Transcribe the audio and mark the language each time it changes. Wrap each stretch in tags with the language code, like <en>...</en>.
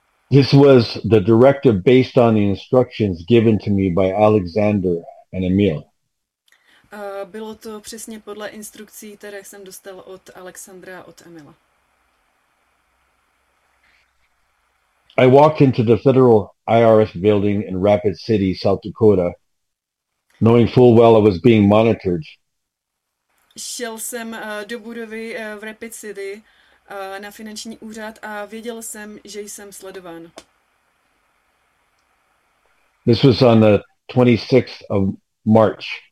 <en>This was the directive based on the instructions given to me by Alexander and Emil.</en> <cs>Bylo to přesně podle instrukcí, které jsem dostal od Alexandra a od Emila.</cs> <en>I walked into the federal IRS building in Rapid City, South Dakota, knowing full well I was being monitored.</en> <cs>Šel jsem do budovy v Rapid City na finanční úřad a věděl jsem, že jsem sledován.</cs> <en>This was on the 26th of March.</en>